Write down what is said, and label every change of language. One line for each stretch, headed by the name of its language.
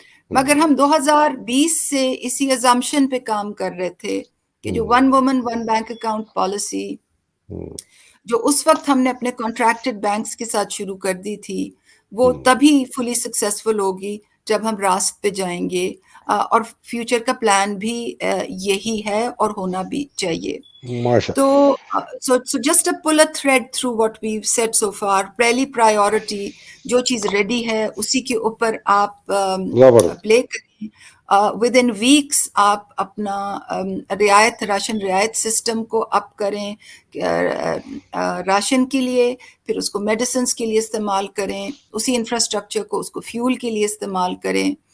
Urdu: مگر ہم 2020 سے اسی ازامپشن پہ کام کر رہے تھے کہ جو one woman one bank account policy جو اس وقت ہم نے اپنے کانٹریکٹڈ بینکس کے ساتھ شروع کر دی تھی، وہ تبھی فلی سکسیسفل ہوگی جب ہم راست پہ جائیں گے. اور فیوچر کا پلان بھی یہی ہے اور ہونا بھی چاہیے. ماشاء.
English: تو just pull a thread through what we've said so far.
Urdu: پہلی پرائیورٹی جو چیز ریڈی ہے اسی کے اوپر آپ زبردست. پلے کریں. ود ان ویکس آپ اپنا راشن رعایت سسٹم کو اپ کریں، راشن کے لیے، پھر اس کو میڈیسنز کے لیے استعمال کریں، اسی انفراسٹرکچر کو اس کو فیول کے لیے استعمال کریں،